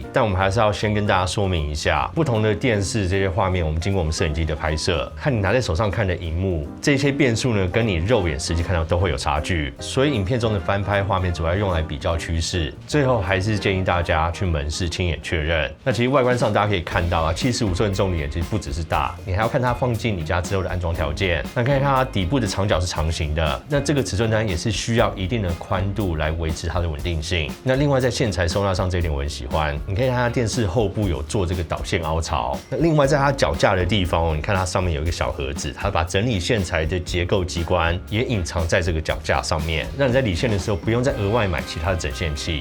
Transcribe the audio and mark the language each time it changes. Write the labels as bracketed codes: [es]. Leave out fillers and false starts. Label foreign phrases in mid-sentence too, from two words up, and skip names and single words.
[zh] 但我們還是要先跟大家說明一下，不同的電視這些畫面，我們經過我們攝影機的拍攝，和你拿在手上看的熒幕，這些變數呢，跟你肉眼實際看到都會有差距。所以影片中的翻拍畫面主要用來比較趨勢，最後還是建議大家去門市親眼確認。那其實外觀上大家可以看到啊，75寸重點其實不只是大，你還要看它放進你家之後的安裝條件。那可以看它底部的長角是長形的，那這個尺寸呢也是需要一定的寬度來維持它的穩定性。那另外在線材收納上這一點我很喜歡，你可以看它電視後部有做這個導線凹槽。那另外在它腳架的地方，你看它上面有一個小盒子，它把整理線材的結構機關也隱藏在這個腳架上面，讓你在理線的時候不用再額外買其他的整線器。